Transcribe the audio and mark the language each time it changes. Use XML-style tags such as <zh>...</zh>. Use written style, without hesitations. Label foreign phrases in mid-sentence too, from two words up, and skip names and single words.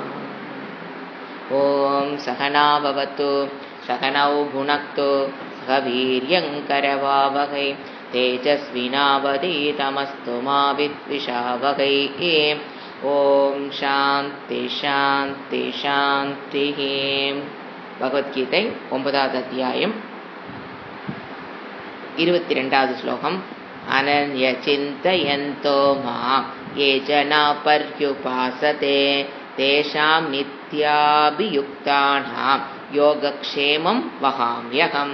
<sa>ॐ सहना भवतु सहनौ भुनक्तु सह वीर्यङ्करवावहै तेजस्विनावधीतमस्तु मा विद्विषावहै। ॐ शान्ति शान्ति शान्तिः।</sa> <ta>பகவத்கீதை 9வது அத்தியாயம் 22வது ஸ்லோகம்.</ta> <sa>अनन्य चिन्तयन्तो मां ये जना पर्युपासते तेषां नित्याभियुक्तानां योगक्षेमं वहाम्यहम्.</sa>